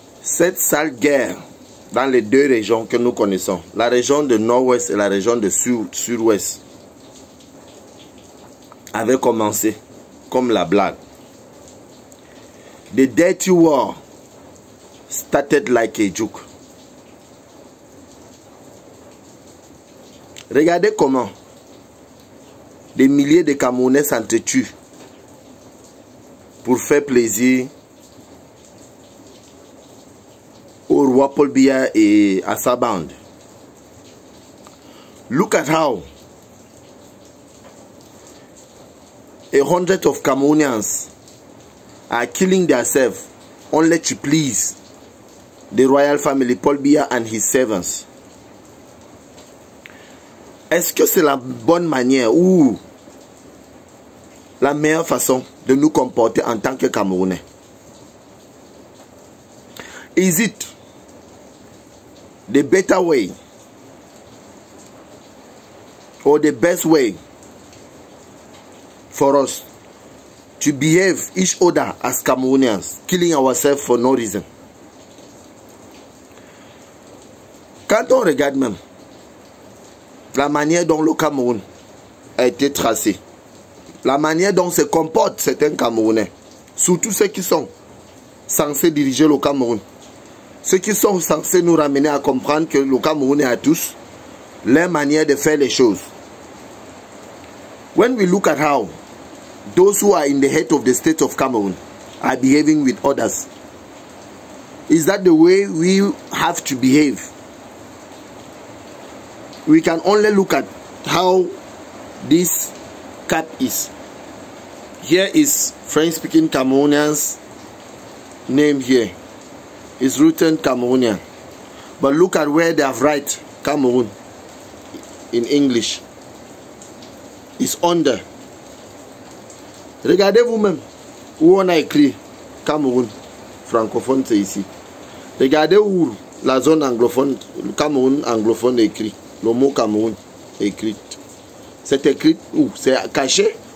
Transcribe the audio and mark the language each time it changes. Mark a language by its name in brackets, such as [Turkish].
[French] Cette sale guerre dans les deux régions que nous connaissons, la région de nord-ouest et la région de sud-ouest, avait commencé comme la blague. [English] The dirty war started like a joke. [French] Regardez comment des milliers de Camerounais s'entretuent pour faire plaisir au roi Paul Biya et à sa bande. [English] Look at how 100 of Cameroonians are killing themselves only to please the royal family, Paul Biya and his servants. [French] Est-ce que c'est la bonne manière ou la meilleure façon de nous comporter en tant que Camerounais? [English] Is it the better way or the best way for us to behave each other as Cameroonians, killing ourselves for no reason? [French] Quand on regarde même la manière dont le Cameroun a été tracé, la manière dont se comportent certains Camerounais, surtout ceux qui sont censés diriger le Cameroun, ceux qui sont censés nous ramener à comprendre que le Cameroun est à tous, leur manière de faire les choses. [English] When we look at how those who are in the head of the state of Cameroon are behaving with others, is that the way we have to behave? We can only look at how this cap is. Here is French-speaking Cameroonians' name here. It's written Cameroonian. But look at where they have write Cameroon in English. It's under. [French] Regardez vous-même où on a écrit Cameroun francophone, c'est ici. Regardez où la zone anglophone, le Cameroun anglophone est écrit. Le mot Cameroun est écrit. C'est écrit où? C'est caché.